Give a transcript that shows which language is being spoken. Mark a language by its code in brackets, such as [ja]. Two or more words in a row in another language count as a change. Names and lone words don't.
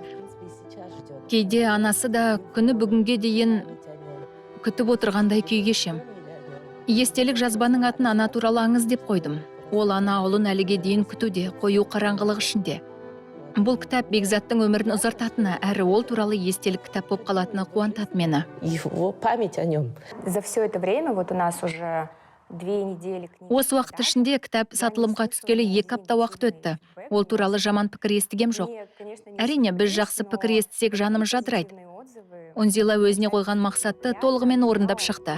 [kk] Кейде анасы да күні бүгінге дейін күтіп отырғандай күй кешем. Естелік жазбаның атын ана туралы аңыз деп қойдым. Ол ана ұлын әліге дейін күтуде, қою қараңғылық ішінде. Бұл кітап Бекзаттың өмірін ұзартатыны, әрі ол туралы естелік кітап боп қалатыны қуантады мені. [ru] Его память о нем. За все это время вот у нас уже 2 недели книги. [kk] Осы уақыт ішінде кітап сатылымға түскелі 2 апта уақыт өтті. Ол туралы жаман пікір естігем жоқ. Әрине, біз жақсы пікір естісек жанымыз жадырайды. Унзила өзіне қойған мақсатты толығымен орындап шықты.